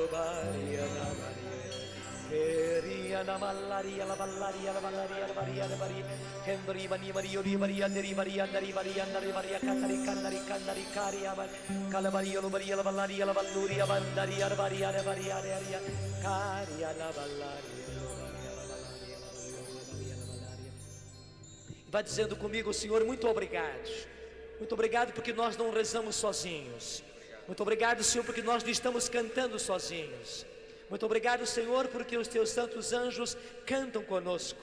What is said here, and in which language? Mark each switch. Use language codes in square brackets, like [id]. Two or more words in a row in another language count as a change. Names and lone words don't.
[pt] baria la varia, eria la ballaria la ballaria la ballaria la varia la varia, kendri bani mario di varia deri varia dari varia dari varia cantari cantari cantari caria, calavario lo baria la ballaria la valluria bandaria la varia la varia aria, caria la ballaria. Vai dizendo comigo: Senhor, muito obrigado. Muito obrigado porque nós não rezamos sozinhos. Muito obrigado, Senhor, porque nós não estamos cantando sozinhos. Muito obrigado, Senhor, porque os teus santos anjos cantam conosco.